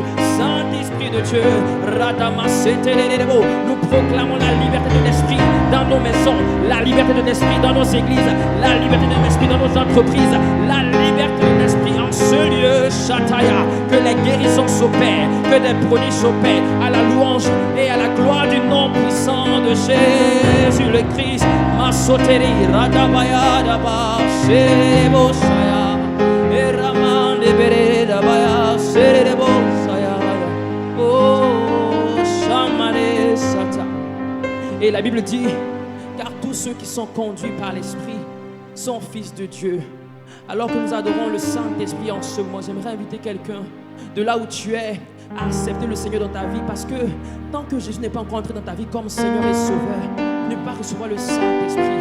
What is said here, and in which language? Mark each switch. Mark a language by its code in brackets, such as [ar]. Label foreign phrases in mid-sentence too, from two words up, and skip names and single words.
[fr] Saint-Esprit de Dieu, nous proclamons la liberté de l'esprit dans nos maisons, la liberté de l'esprit dans nos églises, la liberté de l'esprit dans nos entreprises, la liberté de l'esprit en ce lieu, Shataya. Que les guérisons s'opèrent, que des prodiges s'opèrent à la louange et à la gloire du nom puissant de Jésus le Christ. Masoteri radabaya daba serebo saya eraman debere dabaya serebo saya. Oh shamane sata. Et la Bible dit, car tous ceux qui sont conduits par l'Esprit sont fils de Dieu. Alors que nous adorons le Saint-Esprit en ce moment, j'aimerais inviter quelqu'un de là où tu es à accepter le Seigneur dans ta vie, parce que tant que Jésus n'est pas encore entré dans ta vie comme Seigneur et Sauveur, ne pas recevoir le Saint-Esprit.